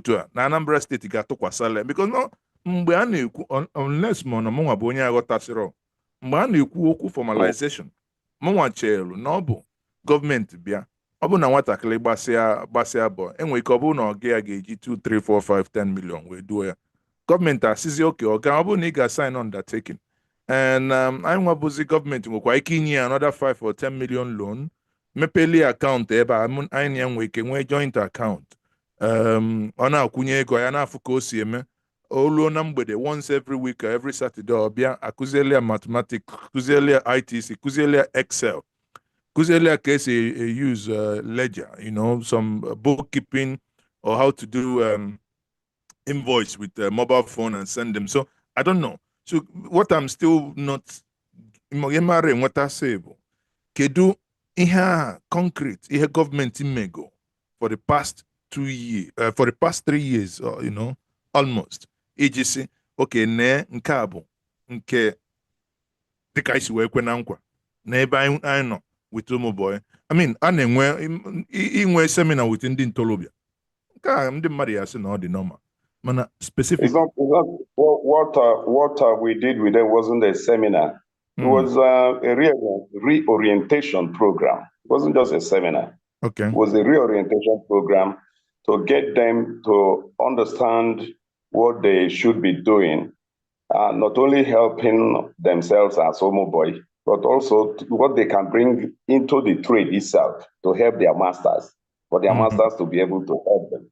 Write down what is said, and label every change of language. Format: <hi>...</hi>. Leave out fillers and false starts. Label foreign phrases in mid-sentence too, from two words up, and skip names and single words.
<ig>otu a na Anambra steeti ga-atụkwasịla, because no mgbe a na-ekwu unless ma na mụ bụ onye aghọtasịrị, mgbe a na-ekwu okwu formalization, mụnwa chelu na ọ bụ gọọmenti bịa, ọ bụ na nwatakịrị gbasịa bụ enwere ike ọ bụrụ na ọga ya ga-eji 2, 3, 4, 5, 10 million wee duo ya, gọọmenti asịzi oke ọga ọ bụrụ na ị ga-</ig> <en>sign undertaking, and</en> <ig>anyị nwabụzi gọọmenti nwekwa ike inye ya</ig> <en>another 5 or 10 million loan,</en> <ig>mepeli akaụntụ ebe anyị ya nwee ike nwee</ig> <en>joint account,</en> <ig>ọ na-akwụnye ego ya na-afụ ka o si eme. Oluo na mgbede</ig> <en>once every week or every Saturday</en> <ig>ọbịa akụzieli ya mathematics, kụzieli ya ITC, kụzieli ya Excel, kụzieli ya ka esi use ledger,</ig> <en>you know, some bookkeeping, or how to do invoice with a mobile phone and send them. So I don't know. So what I'm still not</en> <ig>kedu ihe concrete ihe government mego</ig> <en>for the past 2 years, for the past 3 years, you know, almost.</en> <ig>Iji si, okay, ne nke a bụ nke dịka isi wee kwe na nkwa na ebe anyị nọ with ụmụ boy.</ig> <en>I mean,</en> <ig>a na-enwe inwe seminar with ndị ntorobịa. Nke a ndị mmadụ ya sị na ọ dị normal. Mana specific.</ig> <en>It's not what we did with them wasn't a seminar. It was a reorientation program. It wasn't just a seminar. Okay. It was a reorientation program to get them to understand what they should be doing, not only helping themselves as homo boy, but also what they can bring into the trade itself to help their masters, for their masters to be able to help them.</en>